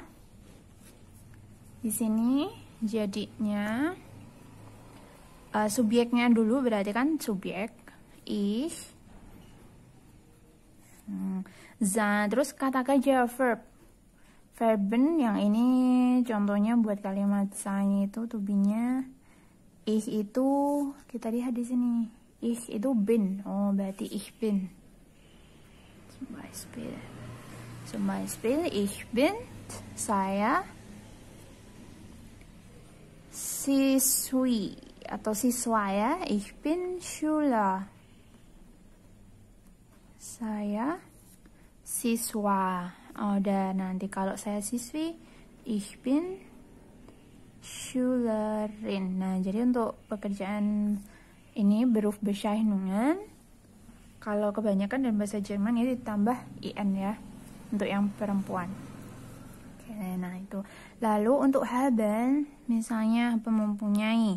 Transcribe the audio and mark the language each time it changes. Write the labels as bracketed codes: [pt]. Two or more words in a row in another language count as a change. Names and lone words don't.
[id] Di sini jadinya subjeknya dulu berarti kan subjek ich. Terus kata kerja verb. Verben yang ini contohnya buat kalimat sein itu [en] to be- [id] nya ich itu kita lihat di sini. Ich itu bin. Oh, berarti [de] ich bin. Zum Beispiel ich bin [id] saya siswi atau siswa ya. [de] Ich bin Schüler. [id] Saya siswa. Oh, dan nanti kalau saya siswi, [de] ich bin Schülerin. [id] Nah, jadi untuk pekerjaan ini [de] Beruf Bezeichnungen, [id] kalau kebanyakan dalam bahasa Jerman ini ditambah in ya, untuk yang perempuan. Oke, nah itu. Lalu untuk haben, misalnya mempunyai.